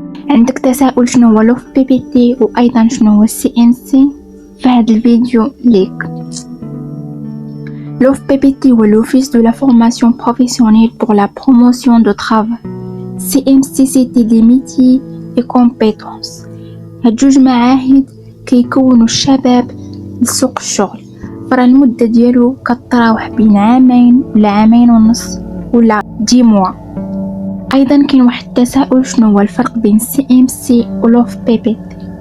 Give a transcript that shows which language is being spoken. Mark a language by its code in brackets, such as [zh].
[ar] عندك تساؤل شنو هو لوف بي بي تي وايضا شنو هو السي ام سي؟ فهاد الفيديو ليك. [fr] L'OFPPT ou l'Office de la formation professionnelle pour la promotion de travail. CMC c'était des métiers et compétences. [ar] هاد جوج معاهد كيكونوا الشباب لسوق الشغل. فرا المدة ديالو كتراوح بين عامين ولا عامين ونص ولا 10 موا. ايضا كاين واحد التساؤل شنو هو الفرق بين CMC و l'OFPPT.